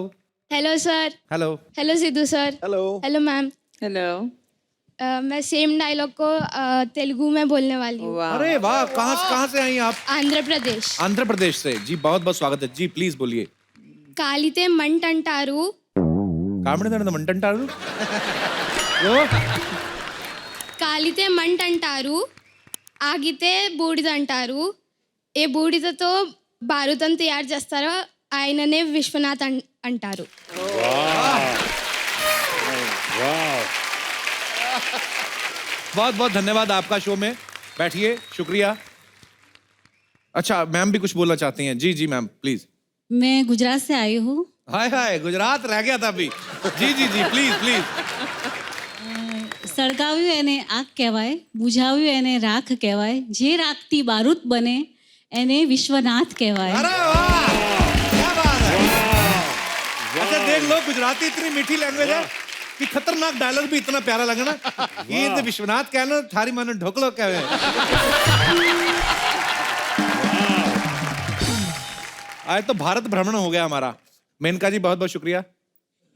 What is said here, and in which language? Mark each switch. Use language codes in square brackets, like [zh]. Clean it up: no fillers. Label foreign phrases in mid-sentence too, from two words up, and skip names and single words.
[hi] हेलो सर। हेलो हेलो सिद्धू सर। हेलो हेलो मैम। हेलो। मैं सेम डायलॉग को तेलुगु में बोलने वाली हूँ। वाह अरे वाह कहाँ से आई आप आंध्र प्रदेश। आंध्र प्रदेश से जी बहुत बहुत स्वागत है जी प्लीज बोलिए [te] కాలితే మంటంటారు కామెడీ కాలితే మంట అంటారు ఆగితే బూడిద అంటారు ఏ బూడిదతో బారుతం తయారు చేస్తారో ఆయననే విశ్వనాథ్ అంటారు [hi] बहुत बहुत धन्यवाद आपका शो में बैठिए शुक्रिया अच्छा मैम भी कुछ बोलना चाहती हैं जी जी मैम प्लीज मैं गुजरात से आई हूँ. हाय हाय गुजरात रह गया था अभी जी जी जी प्लीज प्लीज [gu] સળગાવ્યું એને આગ કહેવાય, બુઝાવ્યું એને રાખ કહેવાય, જે રાખતી બારૂદ બને એને વિશ્વનાથ કહેવાય. [hi] अरे वाह क्या बात है अच्छा देख लो गुजराती इतनी मीठी लैंग्वेज है कि खतरनाक डायलॉग भी इतना प्यारा लगा ना ये तो विश्वनाथ कहना थारी मानो ढोकलो कहे आज तो भारत भ्रमण हो गया हमारा मेनका जी बहुत बहुत शुक्रिया